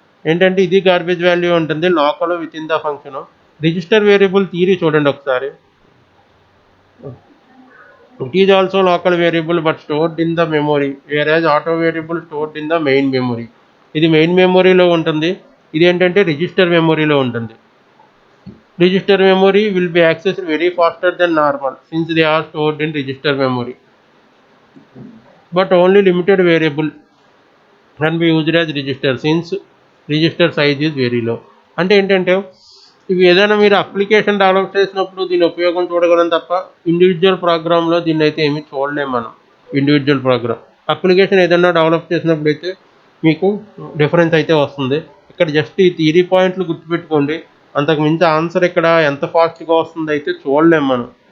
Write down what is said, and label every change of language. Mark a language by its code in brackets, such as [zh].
[te] ఏంటంటే ఇది garbage value ఉంటుంది [en] Local within the function. [te] Register variable theory చూడండి ఒకసారి. [en] It is also local variable but stored in the memory, where auto variable stored in the main memory. [te] ఇది main మెమొరీలో ఉంటుంది, ఇది ఏంటంటే register మెమొరీలో ఉంటుంది. [en] Register memory will be accessed very faster than normal since they are stored in register memory, but only limited variable can be used as register since register size is very low. [te] అంటే ఏంటంటే ఇవి ఏదైనా మీరు application develop చేసినప్పుడు దీని ఉపయోగం చూడగలం తప్ప ఇండివిజువల్ ప్రోగ్రామ్లో దీన్ని అయితే ఏమీ చూడలేము మనం. ఇండివిజువల్ ప్రోగ్రామ్ అప్లికేషన్ ఏదైనా డెవలప్ చేసినప్పుడు అయితే మీకు డిఫరెన్స్ అయితే వస్తుంది. ఇక్కడ జస్ట్ ఈ థియరీ పాయింట్లు గుర్తుపెట్టుకోండి, అంతకు మించి ఆన్సర్ ఇక్కడ ఎంత ఫాస్ట్గా వస్తుంది అయితే చూడలేము మనం.